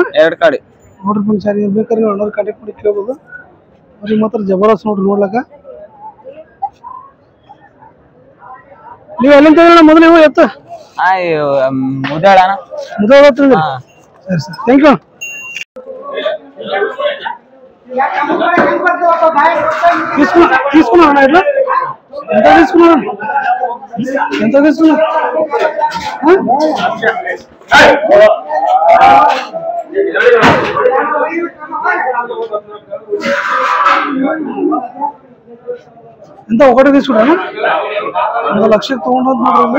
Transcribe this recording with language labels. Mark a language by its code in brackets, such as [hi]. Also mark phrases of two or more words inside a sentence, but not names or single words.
[kn] 2 ಕಡೆ. ನೋಡ್ರಿ ಸರಿ ಇರ್ಬೇಕಾದ್ರೆ ನೀವು ಅಣ್ಣವ್ರಿಗೆ ಕಾಂಟ್ಯಾಕ್ಟ್ ಮಾಡಿ ಕೇಳ್ಬೋದು. ಅವ್ರಿಗೆ ಮಾತ್ರ ಜಬರ್ದಸ್ತ್ ನೋಡ್ರಿ ನೋಡ್ಲಕ್ಕ. ನೀವು ಎಲ್ಲಿಂದ ಮೊದಲು ನೀವು ಎತ್ತ? ಮುದಾಳ ಸರಿ ಸರ್ [en] thank you. [te] తీసుకున్నా అన్న ఇట్లా ఎంత తీసుకున్నా? ఎంత తీసుకున్నా? ఎంత ఒకటి తీసుకున్నాను. [kn] 1 లక్షಕ್ಕೆ ತಗೊಂಡೋದ್ ನೋಡ್ರಿ.